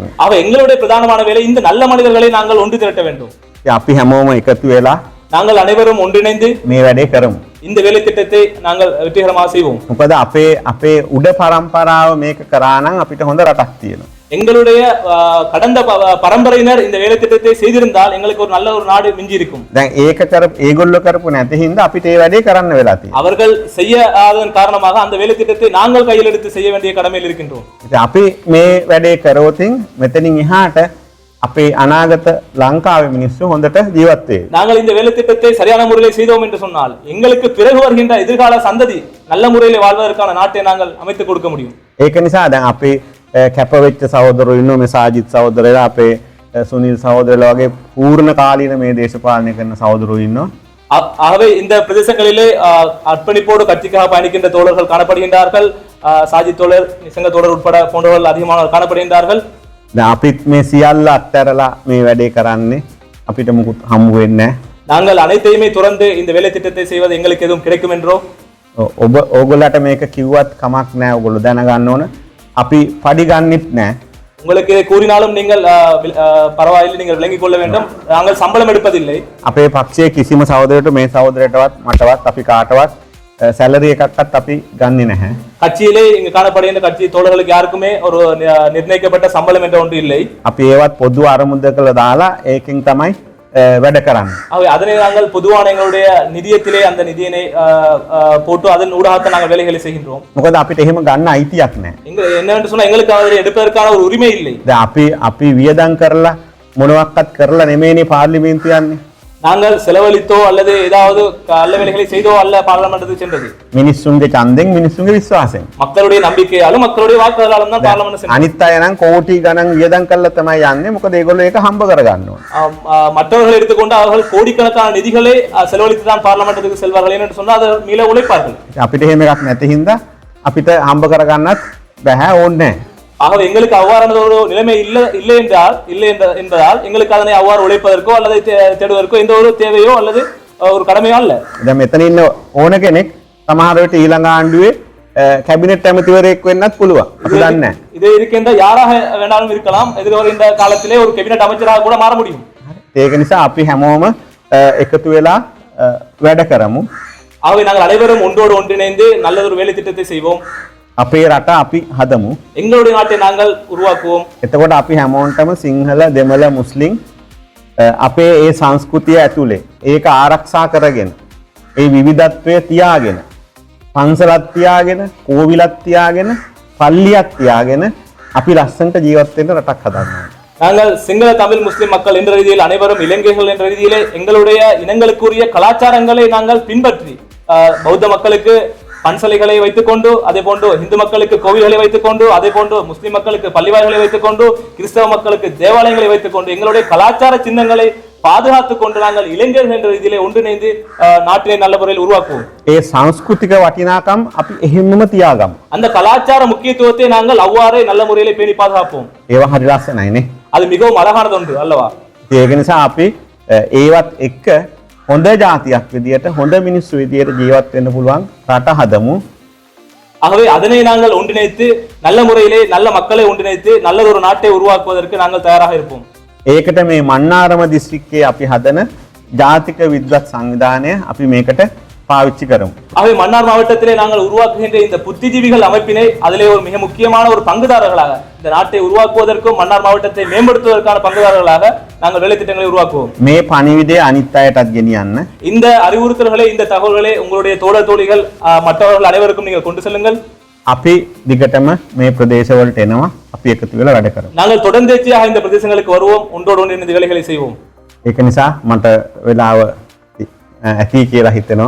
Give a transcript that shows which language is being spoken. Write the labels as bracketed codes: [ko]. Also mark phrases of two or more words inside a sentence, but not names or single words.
[ta] அவ எங்களுடைய பிரதானமான வேலை இந்த நல்ல மனிதர்களை நாங்கள் ஒன்று திரட்ட வேண்டும். [si] අපි හැමෝම එකතු වෙලා [ta] நாங்கள் அனைவரும் ஒன்றிணைந்து [si] මේ වැඩේ කරමු. [ta] இந்த வேலை திட்டத்தை நாங்கள் வெற்றிகரமாக செய்வோம். [si] මොකද අපේ උඩ පරම්පරාව මේක කරා නම් අපිට හොඳ රටක් තියෙනවා. [ta] எங்களுடைய கடந்த பரம்பரையினர் இந்த வேலை திட்டத்தை செய்திருந்தால் எங்களுக்கு ஒரு நல்ல ஒரு நாடு மிஞ்சி இருக்கும். [si] දැන් ඒගොල්ලෝ කරපු නැති හින්දා අපිට ඒ වැඩේ කරන්න වෙලා තියෙනවා. [ta] அவர்கள் செய்யாததன் காரணமாக அந்த வேலை திட்டத்தை நாங்கள் கையில் எடுத்து செய்ய வேண்டிய கடமையில் இருக்கின்றோம். [si] ඉතින් අපි මේ වැඩේ කරවතින් මෙතනින් එහාට අපේ අනාගත ලංකාවේ මිනිස්සු හොඳට ජීවත් වෙයි. [ta] நாங்கள் இந்த வேலை திட்டத்தை சரியான முறையில் செய்தோம் என்று சொன்னால் எங்களுக்கு பிறகு வருகின்ற எதிர்கால சந்ததி நல்ல முறையில் வாழ்வதற்கான நாட்டை நாங்கள் அமைத்துக் கொடுக்க முடியும். [si] ඒක නිසා දැන් අපේ කැපවෙච්ච සහෝදරයෝ ඉන්නවා, මේ සාජිත් සහෝදරයලා, අපේ සුනිල් සහෝදරයලා වගේ පූර්ණ කාලීන මේ දේශපාලනය කරන සහෝදරයෝ ඉන්නවා. [ta] ஆகவே இந்த பிரதேசங்களிலே அர்ப்பணிப்போடு கட்சிக்காக பயணிக்கின்ற தோழர்கள் காணப்படுகின்றார்கள். சாஜித் தோழர், நிசங்க தோழர் உட்பட போன்றவர்கள் அதிகமானவர்கள் காணப்படுகின்றார்கள். [si] දැන් අපිත් මේ සියල්ල අත්හැරලා මේ වැඩේ කරන්නේ අපිට මුකුත් හම්බ වෙන්නේ නැහැ. [ta] நாங்கள் அனைத்தையுமே துறந்து இந்த வேலை திட்டத்தை செய்வது எங்களுக்கு எதுவும் கிடைக்கும் என்றோ [si] ඕගොල්ලන්ට මේක කිව්වත් කමක් නැහැ. ඕගොල්ලෝ දැනගන්න ඕන අපි පඩි ගන්නෙත් නැහැ. [ta] உங்களுக்கு கூறினாலும் நீங்கள் பரவாயில்லை, நீங்கள் விளங்கிக் கொள்ள வேண்டும். நாங்கள் சம்பளம் எடுப்பதில்லை. [si] අපේ පක්ෂයේ කිසිම සහෝදරයෙකුට මේ සහෝදරයටවත් මටවත් අපි කාටවත් සැලරි එකක්වත් අපි ගන්නෙ නැහැ. [ta] கட்சியிலே இங்கு காணப்படுகின்ற கட்சி தோழர்களுக்கு யாருக்குமே ஒரு நிர்ணயிக்கப்பட்ட சம்பளம் என்ற ஒன்று இல்லை. [si] අපි ඒවත් පොදු අරමුදකල දාලා ඒකෙන් තමයි වැඩ කරන්නේ. [ta] அதனை நாங்கள் பொதுவான எங்களுடைய நிதியத்திலே அந்த நிதியினை போட்டு அதன் ஊடாக நாங்கள் வேலைகளை செய்கின்றோம். [si] මොකද අපිට එහෙම ගන්න අයිතියක් නැහැ. [ta] என்னவென்று சொன்னா எங்களுக்கு அதை எடுப்பதற்கான ஒரு உரிமை இல்லை. [si] දැන් අපි වියදම් කරලා මොනවත්වත් කරලා නෙමෙයිනේ පාර්ලිමේන්තුව යන්නේ. [ta] நாங்கள் செலவழித்தோ அல்லது ஏதாவது நல்ல வேலைகளை செய்தோ அல்ல பார்லமெண்ட்டுக்கு சென்றது. [si] මිනිස්සුන්ගේ ඡන්දෙන් මිනිස්සුන්ගේ විශ්වාසයෙන්. [ta] மக்களுடைய நம்பிக்கையாலும் மக்களுடைய வாக்குகளாலும் தான் பார்லமெண்ட் சென்றது. [si] අනිත් අය නම් කෝටි ගණන් වියදම් කරලා තමයි යන්නේ. මොකද ඒගොල්ලෝ ඒක හම්බ කරගන්න ඕන. [ta] மற்றவர்கள் எடுத்துக்கொண்டு அவர்கள் கோடிக்கணக்கான நிதிகளை செலவழித்து தான் பார்லமெண்ட்டுக்கு செல்வார்கள் என்று சொன்னால் அது மீள உழைப்பார்கள். [si] අපිට එහෙම එකක් නැති හින්දா අපිට හම්බ කරගන්නත් බෑ ඕනේ. [ta] ஆகவே எங்களுக்கு அவ்வாறான ஒரு நிலைமை இல்லை என்பதால் எங்களுக்கு அதனை அவ்வாறு உழைப்பதற்கோ அல்லது தேடுவதற்கோ எந்த ஒரு தேவையோ அல்லது ஒரு கடமையோ அல்ல. [si] දැන් මෙතන ඉන්න ඕන කෙනෙක් සමහර විට ඊළඟ ආණ්ඩුවේ කැබිනට් ඇමතිවරයෙක් වෙන්නත් පුළුවන්. අපි දන්නේ නැහැ. [ta] இது இருக்கின்ற யாராக வேணாலும் இருக்கலாம். எதிர்வருகின்ற காலத்திலே ஒரு கேபினட் அமைச்சராக கூட மாற முடியும். [si] ඒක නිසා අපි හැමෝම එකතු වෙලා වැඩ කරමු. [ta] ஆகவே நாங்கள் அனைவரும் ஒன்றோடு ஒன்றிணைந்து நல்லதொரு வேலை திட்டத்தை செய்வோம். [si] අපේ රට අපි හදමු. [ta] எங்களுடைய நாட்டை நாங்கள் உருவாக்குவோம். [si] එතකොට අපි හැමෝන්ටම සිංහල, දෙමළ, මුස්ලිම් අපේ ඒ සංස්කෘතිය ඇතුලේ ඒක ආරක්ෂා කරගෙන ඒ විවිධත්වය තියාගෙන පන්සලක් තියාගෙන කෝවිලක් තියාගෙන පල්ලියක් තියාගෙන අපි ලස්සනට ජීවත් වෙන්න රටක් හදන්න. [ta] நாங்கள் சிங்கள, தமிழ், முஸ்லிம் மக்கள் என்ற ரீதியில் அனைவரும் இலங்கைகள் என்ற ரீதியிலே எங்களுடைய இனங்களுக்குரிய கலாச்சாரங்களை நாங்கள் பின்பற்றி பௌத்த மக்களுக்கு பன்சலைகளை வைத்துக் கொண்டு, அதே போன்று இந்து மக்களுக்கு கோவில்களை வைத்துக் கொண்டு, அதே போன்று முஸ்லிம் மக்களுக்கு பள்ளிவாய்களை வைத்துக் கொண்டு, கிறிஸ்தவ மக்களுக்கு தேவாலயங்களை வைத்துக் கொண்டு எங்களுடைய கலாச்சார சின்னங்களை பாதுகாத்துக் கொண்டு நாங்கள் இளைஞர்கள் என்ற ரீதியிலே ஒன்றிணைந்து நாட்டினை நல்ல முறையில் உருவாக்குவோம். [si] ඒ සංස්කෘතික වටිනාකම් අපි එහෙමම තියාගමු. [ta] அந்த கலாச்சார முக்கியத்துவத்தை நாங்கள் அவ்வாறே நல்ல முறையிலே பேணி பாதுகாப்போம். [si] ඒවා හරි ලස්සනයිනේ. [ta] அது மிகவும் அழகானது ஒன்று அல்லவா? [si] ඒක නිසා අපි ඒවත් එක්ක හොඳ ජාතියක් විදියට, හොඳ මිනිස්සු විදියට ජීවත් වෙන්න පුළුවන් රට හදමු. [ta] ஆகவே அதனை நாங்கள் ஒன்றிணைத்து நல்ல முறையிலே நல்ல மக்களை ஒன்றிணைத்து நல்லதொரு நாட்டை உருவாக்குவதற்கு நாங்கள் தயாராக இருப்போம். [si] ඒකට මේ මන්නාරම දිස්ත්‍රික්කයේ අපි හදන ජාතික විද්වත් සංවිධානය අපි මේකට පාවිච්චි කරමු. [ta] ஆகவே மன்னார் மாவட்டத்திலே நாங்கள் உருவாக்குகின்ற இந்த புத்திஜீவிகள் அமைப்பினை அதிலே ஒரு மிக முக்கியமான ஒரு பங்குதாரர்களாக இந்த நாட்டை உருவாக்குவதற்கும் மன்னார் மாவட்டத்தை மேம்படுத்துவதற்கான பங்குதாரர்களாக நாங்கள் வேலை திட்டங்களை உருவாக்குவோம். [si] මේ පණිවිඩය අනිත් අයටත් ගෙනියන්න. [ta] இந்த அறிவுறுத்தல்களை இந்த தகவல்களை உங்களுடைய தோழர் தோழிகள் மற்றவர்கள் அனைவருக்கும் நீங்கள் கொண்டு செல்லுங்கள். [si] අපි දිගටම මේ ප්‍රදේශවලට එනවා. අපි එකතු වෙලා වැඩ කරමු. [ta] நாங்கள் தொடர்ந்தேச்சியாக இந்த பிரதேசங்களுக்கு வருவோம், ஒன்றோடு ஒன்று இந்த வேலைகளை செய்வோம். [si] ඒක නිසා මට වෙලාව ඇති කියලා හිතෙනවා.